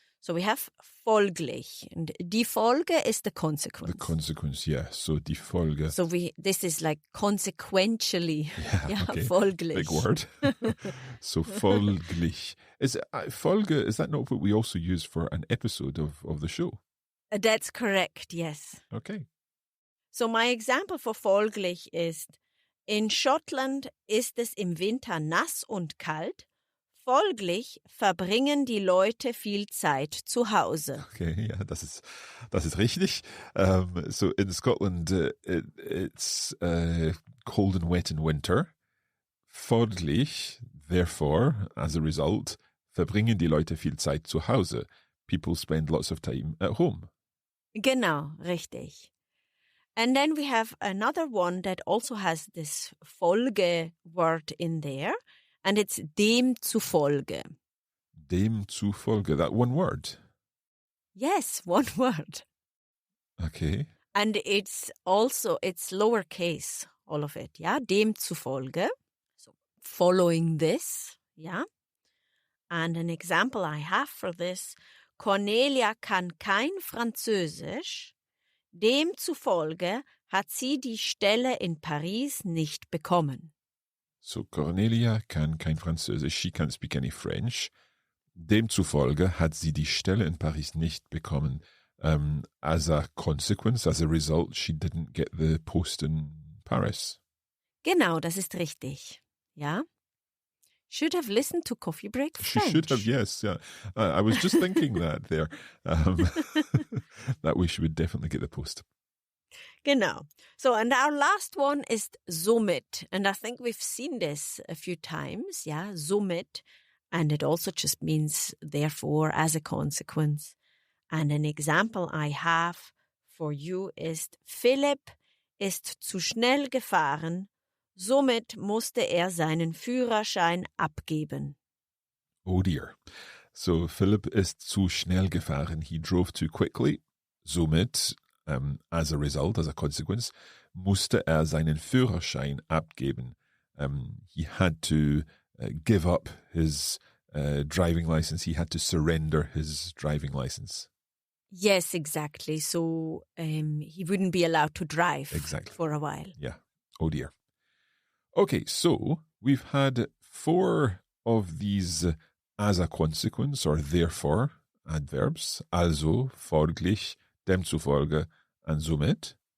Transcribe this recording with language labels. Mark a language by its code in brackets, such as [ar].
[en] So we have folglich, and die Folge is the consequence. The consequence, yeah. So die Folge. So this is like consequentially, okay. [de] folglich. [en] Big word. So folglich. Is Folge, is that not what we also use for an episode of the show? That's correct, yes. Okay. So my example for [de] folglich ist, in Schottland ist es im Winter nass und kalt. Folglich verbringen die Leute viel Zeit zu Hause. Okay, yeah, das ist richtig. [en] So in Scotland, it's cold and wet in winter. [de] Folglich, [en] therefore, as a result, [de] verbringen die Leute viel Zeit zu Hause. [en] People spend lots of time at home. [de] Genau, richtig. [en] And then we have another one that also has this Folge word in there, and it's dem zufolge. Dem zufolge, that one word? Yes, one word. Okay. And it's lowercase, all of it, yeah? Dem zufolge, so following this, yeah? And an example I have for this, [de] Cornelia kann kein Französisch, demzufolge hat sie die Stelle in Paris nicht bekommen. [en] So Cornelia [de] kann kein Französisch, [en] she can't speak any French. [de] Demzufolge hat sie die Stelle in Paris nicht bekommen. [en] As a consequence, as a result, she didn't get the post in Paris. [de] Genau, das ist richtig. Ja? [en] Should have listened to Coffee Break French. She should have, yes. Yeah. I was just thinking that there. That way she would definitely get the post. [de] Genau. [en] So, and our last one is somit. And I think we've seen this a few times, yeah, somit. And it also just means therefore, as a consequence. And an example I have for you is Philipp [de] ist zu schnell gefahren. Somit musste seinen Führerschein abgeben. [en] Oh dear. So Philipp [de] ist zu schnell gefahren. [en] He drove too quickly. Somit, as a result, as a consequence, [de] musste seinen Führerschein abgeben. [en] He had to give up his driving license. He had to surrender his driving license. Yes, exactly. So he wouldn't be allowed to drive for a while. Yeah. Oh dear. Okay, so we've had 4 of these as a consequence or therefore adverbs, also, folglich, demzufolge, and somit.